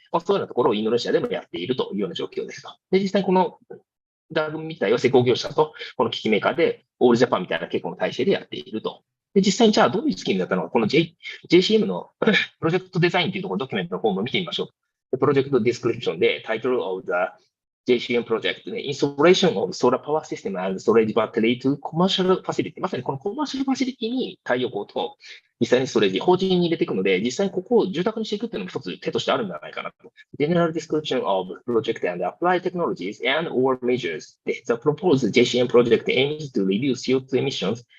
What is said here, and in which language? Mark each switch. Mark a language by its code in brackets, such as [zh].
[ja] そういうようなところをインドネシアでもやっているというような状況ですと。で、実際にこのダグみたいな施工業者とこの機器メーカーでオールジャパンみたいな結構の体制でやっていると。で、実際にじゃあどういうスキームだったのか、この、JCM のプロジェクトデザインというところ、ドキュメントのフォームを見てみましょう。プロジェクトディスクリプションで、タイトル [en] of the JCM project ね、installation of solar power system and storage battery to commercial facility。 [ja] まさにこのコマーシャルファシリティに太陽光と実際にストレージ、法人に入れていくので、実際にここを住宅にしていくっていうのも一つ手としてあるんじゃないかなと。 [en] General description of project and applied technologies and or measures. The proposed JCM project aims to reduce CO2 emissions.